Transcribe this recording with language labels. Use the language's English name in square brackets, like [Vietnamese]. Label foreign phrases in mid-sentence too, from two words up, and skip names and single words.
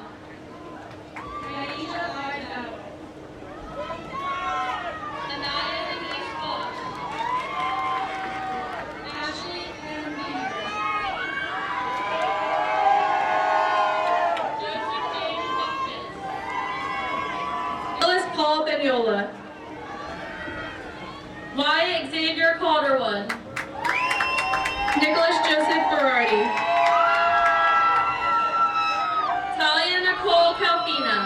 [English] Aisha I. Dow. Anaya Denise Fox. Ashley M. Beaver. Joseph James Buckman. Willis Paul Beniola. Wyatt Xavier Calderwood. Nicholas Joseph Berardi. Talia Nicole Calfina.